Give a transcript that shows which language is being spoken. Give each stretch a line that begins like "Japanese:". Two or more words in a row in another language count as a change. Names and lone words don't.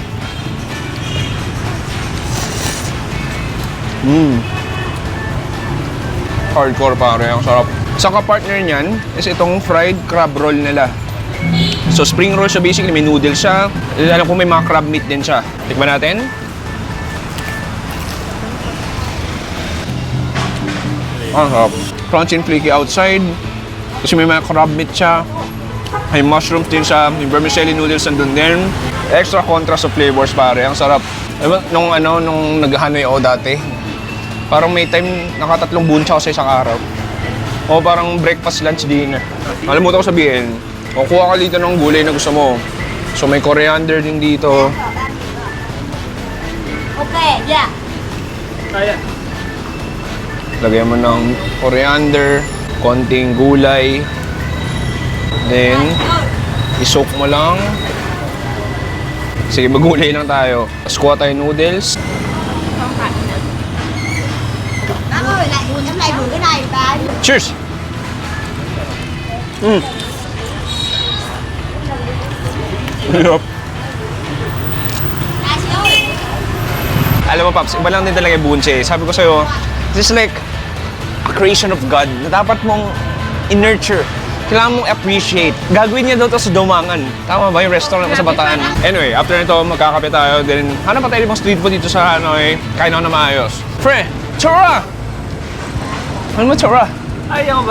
Filipino: Hardcore pare, ang sarap. Sa kapartner niyan is itong
English: fried crab roll
Filipino: nila. So
English: spring roll
Filipino: siya basically, may noodles siya. Alam ko may mga
English: crab meat
Filipino: din siya. Tikman natin. Ang sarap.
English: Crunchy and flaky outside.
Filipino: Kasi may mga
English: crab meat
Filipino: siya. May mushrooms din siya. Yung
English: vermicelli noodles
Filipino: nandun din.
English: Extra contrast of flavors
Filipino: pare. Ang sarap. Diba, nung nag-Hanoi ako dati, parang may time nakatatlong buncha ako sa isang araw. O parang
English: breakfast, lunch, dinner.
Filipino: Nalimutan ko sabihin, o kuha ka dito ng gulay na gusto mo. So may coriander din dito.
English: Okay, yeah.
Filipino: Kaya. Lagyan mo ng coriander, konting gulay. Then, isok mo lang. Sige, magulay lang tayo. Tapos kuha tayo noodles.
Vietnamese: Bác ơi, lại em lại gửi cái này cái.
Filipino: Cheers! Hirap.
Vietnamese: Này chị ơi.
Filipino: Alam mo, Paps, iba lang din talaga yung bunche. Sabi ko sa'yo,
English: this is like a creation of God
Filipino: na dapat mong in-nurture. Kailangan mong appreciate. Gagawin niya daw ito sa Dumangan. Tama ba yung restaurant mo sa Bataan? Anyway, after nito, magkakape tayo. Then, hanap pa tayo ng
English: street food
Filipino: dito sa Hanoi. Kain ako na maayos. Pre, chora! Ano mo, chora? Ayaw ba?